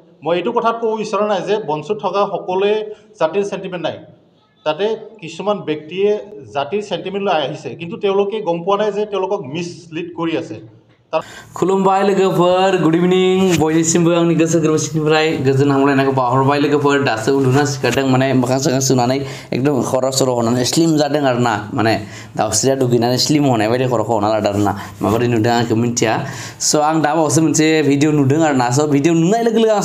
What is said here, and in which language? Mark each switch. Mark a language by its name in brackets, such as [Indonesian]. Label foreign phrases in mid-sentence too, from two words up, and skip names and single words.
[Assamese] মই এইটো কথাত ক'ব বিচৰা নাই যে মঞ্চত থকা সকলোৱে জাতিৰ চেণ্টিমেণ্ট নাই তাতে কিছুমান ব্যক্তিয়ে জাতিৰ চেণ্টিমেণ্ট লৈ আহিছে কিন্তু তেওঁলোকে গম পোৱা নাই যে তেওঁলোকক মিছলিড কৰি আছে [Bodo] खुलुमबाय लोगोफोर [English] good evening [Bodo] बयनिसिमबो आंनि गोसो गोरबोनिफ्राय गोजोन हामलायनायखौ बावहरबाय लोगोफोर दासो उन्दुना सिखारदों माने मोखां सोखां सुनानै एकदम खर' सर' हनानै स्लिम जादों आरोना माने दाउस्रिया दुगैनानै स्लिम हनाय बायदि खर'खौ हना लादों आरोना माबोरै नुदों आंखौ मिन्थिया स' आं दा बावैसो मोनसे भिडिअ नुदों आरोना स' भिडिअ नुनाय लोगो लोगो आं